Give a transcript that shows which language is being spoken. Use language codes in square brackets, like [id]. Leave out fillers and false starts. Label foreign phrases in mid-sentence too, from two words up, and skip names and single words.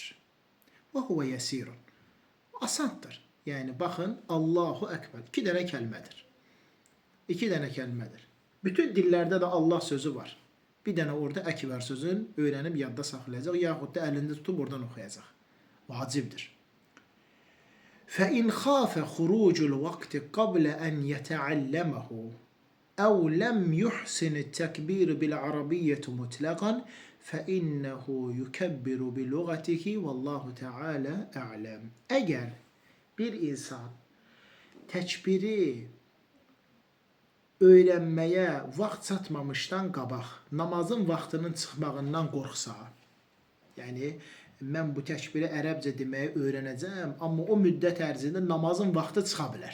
[ar] وهو يسير. Asandır. [az] Yəni, baxın, [ar] الله أكبر. [az] 2 dənə kəlmədir. 2 dənə kəlmədir. Bütün dillərdə də Allah sözü var. Bir dənə orada əkbər sözün öyrənib yadda saxlayacaq, yaxud da əlində tutub oradan oxuyacaq. Vacibdir. [ar] فَإِنْ خَافَ خُرُوجُ الْوَقْتِ قَبْلَ أَنْ يَتَعَلَّمَهُ أَوْ لَمْ يُحْسِنِ التَّكْبِيرُ بِالْعَرَبِيَّةِ مُطْلَقًا فَإِنَّهُ يُكَبِّرُ بِلُغَتِهِ وَاللّٰهُ تَعَالَى أَعْلَمُ. [az] Əgər bir insan təkbiri öyrənməyə vaxt çatmamışdan qabaq, namazın vaxtının çıxmağından qorxsa, yəni mən bu təkbiri ərəbcə deməyi öyrənəcəm, amma o müddət ərzində namazın vaxtı çıxa bilər.